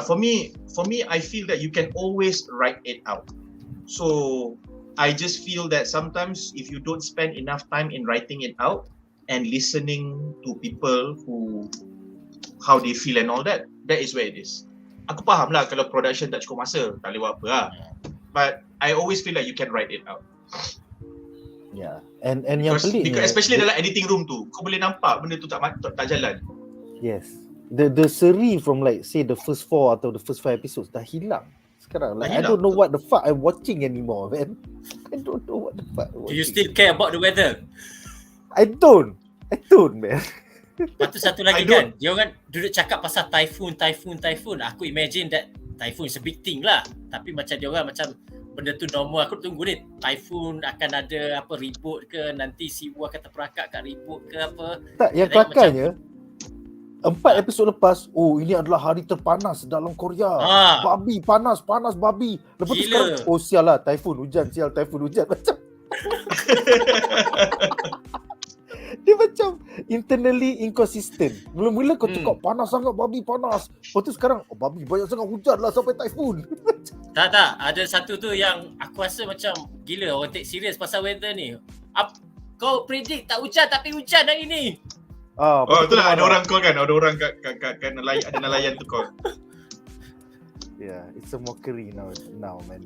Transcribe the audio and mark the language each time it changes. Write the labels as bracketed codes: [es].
[en] For me I feel that you can always write it out. So I just feel that sometimes if you don't spend enough time in writing it out and listening to people how they feel and all that is where it is. [ms] Aku faham lah kalau production tak cukup masa, tak boleh buat apa lah. [en] But I always feel like you can write it out. Yeah. And [ms] yang pelik [en] because especially [ms] dalam editing room tu, kau boleh nampak benda tu tak jalan. [en] Yes. The seri from like say the first 4 atau the first 5 episodes dah hilang. Sekarang like I don't know what the fuck I'm watching anymore, man. I don't know what the fuck. Do you still care about the weather? I don't, man. [ms] Lepas tu satu lagi kan, dia orang duduk cakap pasal typhoon. Aku [en] imagine that typhoon is a big thing lah. [ms] Tapi macam dia orang macam benda tu normal. Aku tunggu ni typhoon akan ada apa ribut ke, nanti siwu akan terperangkap kat ribut ke apa. Tak, yang kelakarnya 4 episod lepas, ini adalah hari terpanas dalam Korea. Babi panas babi. Lepas tu sekarang, sial lah, typhoon hujan. Macam dia macam [en] internally inconsistent. [ms] Mula-mula kau cakap panas sangat, babi panas. Lepas tu sekarang, babi banyak sangat, hujan lah sampai typhoon. Tak. Ada satu tu yang aku rasa macam gila orang take serious pasal weather ni. Kau predict tak hujan tapi hujan hari ni. Itulah ada orang call kan. Ada orang kat nelayan tu call. [en] Yeah, it's a mockery now man.